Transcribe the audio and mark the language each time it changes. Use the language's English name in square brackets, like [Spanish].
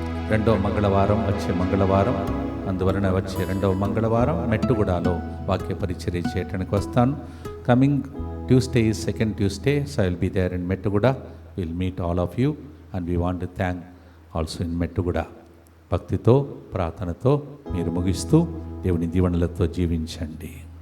[Telugu] రెండవ మంగళవారం వచ్చే మంగళవారం, అందువలన వచ్చే రెండవ మంగళవారం మెట్టుగూడలో వాక్య పరిచర్య చేయడానికి వస్తాను. [English] Coming Tuesday is second Tuesday, so I will be there in Mettuguda. We will meet all of you and we want to thank also in Mettuguda. [Telugu] భక్తితో ప్రార్థనతో మీరు ముగిస్తూ దేవుని దీవెనలతో జీవించండి.